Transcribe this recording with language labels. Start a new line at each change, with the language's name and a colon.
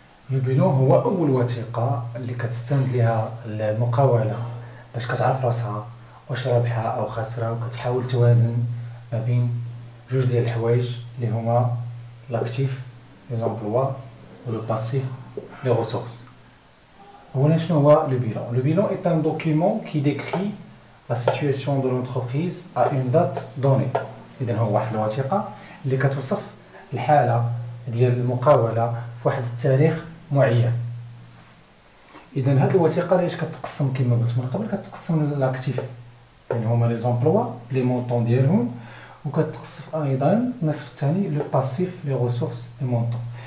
Arabic: لو بيلون هو أول وثيقة اللي كتستند ليها المقاولة باش كتعرف راسها واش رابحة أو خاسرة، وكتحاول توازن ما بين جوج ديال الحوايج اللي هما لاكتيف لي زومبلوا و لو باسيف لي ressources.
French: Voilà, le bilan. Le bilan est un document qui décrit la situation de l'entreprise à une date donnée.
Arabic: إذن هو واحد الوثيقة اللي كتوصف الحالة ديال المقاولة في واحد التاريخ معين. إذن هاد الوثيقة علاش كتقسم كما قلت من قبل، كتقسم لاكتيف يعني هما لي زومبلوا لي مونطون ديالهم، وكتقسم أيضا النصف الثاني لو باسيف لي ريسورس لي مونطون.